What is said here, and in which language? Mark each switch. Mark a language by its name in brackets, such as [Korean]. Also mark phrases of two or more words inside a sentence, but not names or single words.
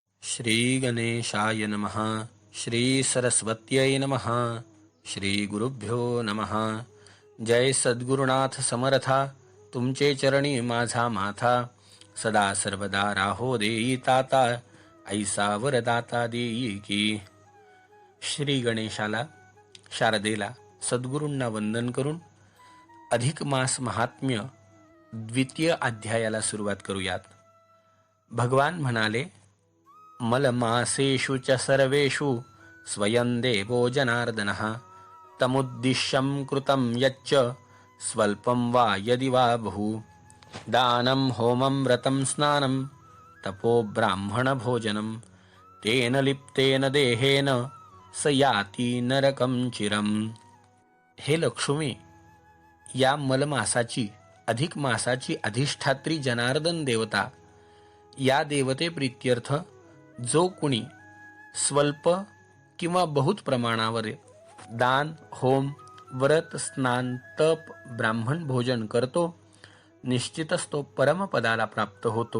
[Sanskrit] श्री गणेशाय नमः. श्री सरस्वत्यै नमः. श्री गुरुभ्यो नमः. [Marathi] जय सद्गुरुनाथ समर्था. तुमचे चरणी माझा माथा. सदा सर्वदा राहो देई ताता. ऐसा वरदाता देई की. श्री गणेशाला, शारदेला, सद्गुरूंना वंदन करून अधिक मास महात्म्य द्वितीय अध्यायाला सुरुवात करूयात. भगवान म्हणाले, [Sanskrit] मलमासेषु च सर्वेषु स्वयं देवो जनार्दनः तमुद्दिश्यं कृतं यच्च स्वल्पं वा यदि वा बहु दानं होमं व्रतं स्नानं तपो ब्राह्मण भोजनं तेन लिप्तेन देहेन स याति नरकं चिरम्. [Marathi] हे लक्ष्मी, या मलमासाची अधिक मासाची अधिष्ठात्री जनार्दन देवता, या देवते प्रीत्यर्थ जो कुणी स्वल्प किंवा बहुत प्रमाणावर दान, होम, व्रत, स्नान, तप, ब्राह्मण भोजन करतो, निश्चितच तो परमपदाला प्राप्त होतो.